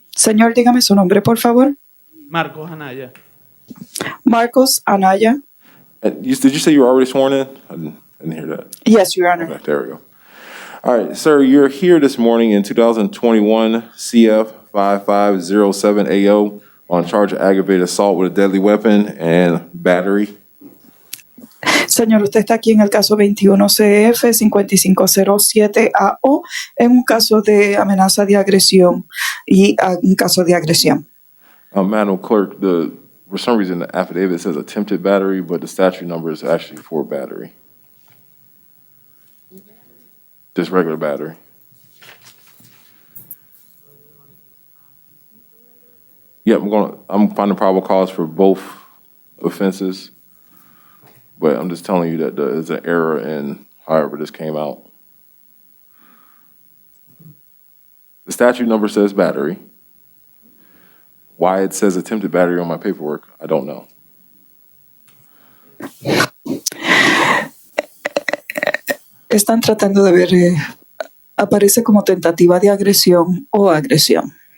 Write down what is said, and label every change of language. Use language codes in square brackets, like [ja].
[es] Señor, dígame su nombre, por favor. Marcos Anaya. Marcos Anaya. [en] Did you say you were already sworn in? I didn't hear that. Yes, Your Honor. Okay, there we go. All right, sir, you're here this morning in 2021 CF 5507AO on charge of aggravated assault with a deadly weapon and battery. [es] Señor, usted está aquí en el caso 21 CF 5507AO en un caso de amenaza de agresión y un caso de agresión. [en] Madam Clerk, for some reason the affidavit says attempted battery, but the statute number is actually for battery. Just regular battery. Yeah, I'm finding probable cause for both offenses, but I'm just telling you that there's an error in however this came out. The statute number says battery. Why it says attempted battery on my paperwork, I don't know. [es] Están tratando de ver, aparece como tentativa de agresión o agresión.